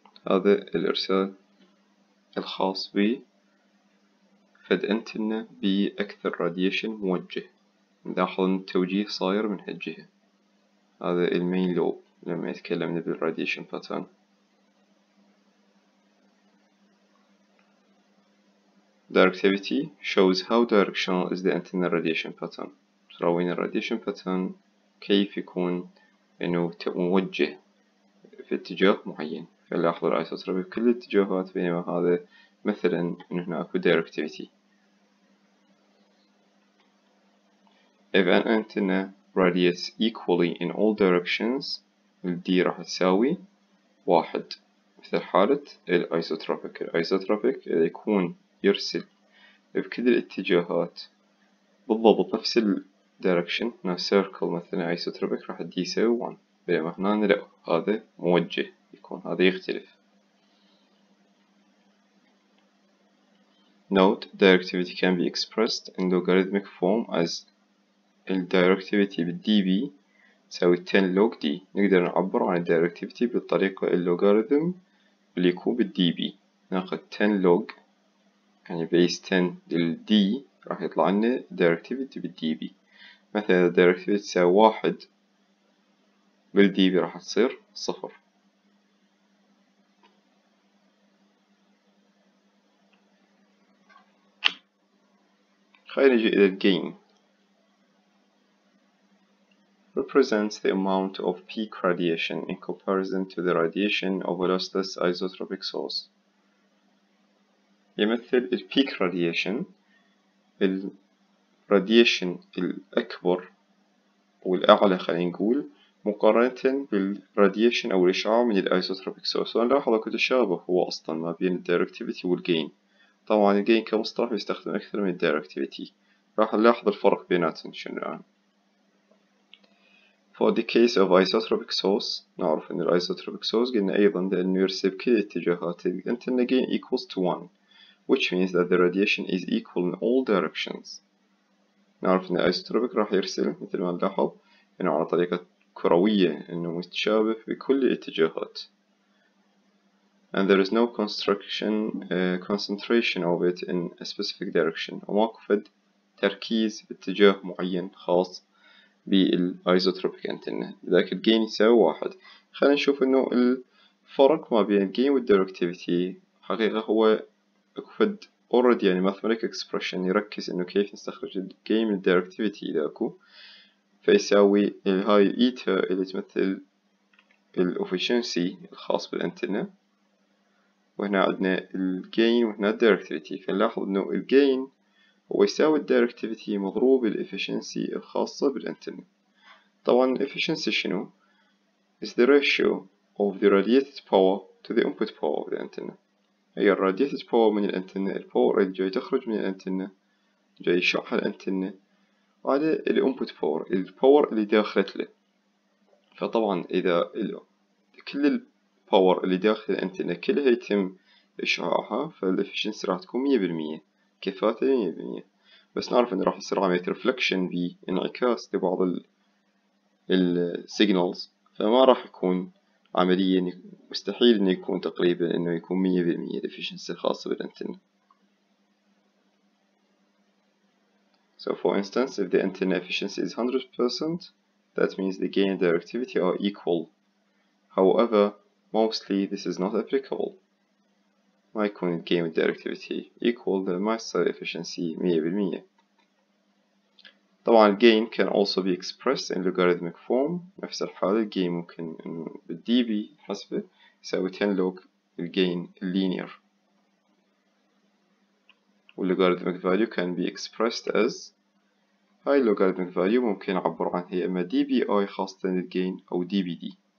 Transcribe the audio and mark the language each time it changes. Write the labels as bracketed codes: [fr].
[ar] هذا الإرسال الخاص بي فد انتنا بأكثر راديشن موجه. نلاحظ إن التوجيه صاير من هالجهة. هذا المين لوب لما يتكلمنا بالراديشن باترن. [en] Directivity shows how directional is the antenna radiation pattern. [ar] تراوين الراديشن باترن كيف يكون إنه موجه في اتجاه معين، فنلاحظ الأيسوتروبي بكل الاتجاهات، بينما هذا مثلا إنه هنا أكو directivity. [en] If an antenna radiates equally in all directions الدي راح تساوي 1 مثل حالة الأيسوتروبيك. [ar] الأيسوتروبيك إذا يكون يرسل بكل الاتجاهات بالضبط نفس الدايركشن، هنا سيركل مثلا ايسوتروبيك راح دي يساوي 1، بينما هنا لا، هذا موجه يكون هذا يختلف. [en] Note directivity can be expressed in logarithmic form as الdirectivity بالdB تساوي 10 log d. [ar] نقدر نعبر عن الdirectivity بالطريقة اللوغاريتم اللي يكون بالdB. ناخذ 10 log يعني base 10 للd راح يطلع لنا directivity بالdB. مثلا directivity تساوي 1 بالdB راح تصير 0. خلينا نجي إلى الgain. [en] Represents the amount of peak radiation in comparison to the radiation of a lossless isotropic source. [ar] يمثل البيك radiation الراديشن الأكبر والأعلى خلينا نقول مقارنة بالراديشن أو الإشعاع من الأيسوتروبيك سورس. ونلاحظ أكو تشابه هو أصلا ما بين الدايركتيفيتي والجين. طبعا الجين كمصطلح يستخدم أكثر من الدايركتيفيتي. راح نلاحظ الفرق بيناتهم شنو يعني. [en] For the case of isotropic source نعرف إن الأيسوتروبيك source قلنا أيضا لأنه يرسل كل الاتجاهات الانتنا gain equals to 1, which means that the radiation is equal in all directions. [ar] نعرف إن الأيسوتروبيك راح يرسل مثل ما نلاحظ إنه على طريقة كروية إنه متشابه بكل الاتجاهات. [en] And there is no concentration of it in a specific direction. [ar] وماكو فد تركيز باتجاه معين خاص بالأيزوتروبيك انتنا، لذلك الجين يساوي 1. خلينا نشوف إنه الفرق ما بين الجين والدايركتيفيتي حقيقة هو فد already يعني mathematical expression يركز إنه كيف نستخرج الجين من الدايركتيفيتي إذا أكو، فيساوي هاي الإيتا اللي تمثل الافشنسي الخاص بالانتنة، وهنا عندنا الجين وهنا الدايركتيفيتي. فنلاحظ إنه الجين هو يساوي الدايركتيفيتي مضروب الافشنسي الخاصة بالانتنة. [en] طبعا الافشنسي شنو؟ is the ratio of the radiated power to the input power of the antenna. [ar] هي radiated power من الانتنة، الباور اللي جاي تخرج من الانتنة جاي يشعها الانتنة، وهذا الانبوت باور الباور اللي داخلت له. فطبعا إذا كل الباور اللي داخل الانتنة كلها يتم إشعاعها، فالإفشنسي راح تكون 100%، كفاءته 100%. بس نعرف إنه راح يصير عملية ريفلكشن بانعكاس لبعض السيجنالز، فما راح يكون عمليا مستحيل إنه يكون تقريبا إنه يكون 100% الإفشنسي الخاصة بالانتنة. [en] So for instance, if the antenna efficiency is 100%, that means the gain and directivity are equal. However, mostly this is not applicable. [ar] ما يكون ال gain and directivity equal لما يصير efficiency 100%. [en] طبعا ال gain can also be expressed in logarithmic form. [ar] نفس الحالة ال gain ممكن بال dB حسبه يساوي 10 log ال gain linear. وال logarithmic value can be expressed as، هاي logarithmic value ممكن نعبر عنها هي إما dBi خاصة للجين أو dBd.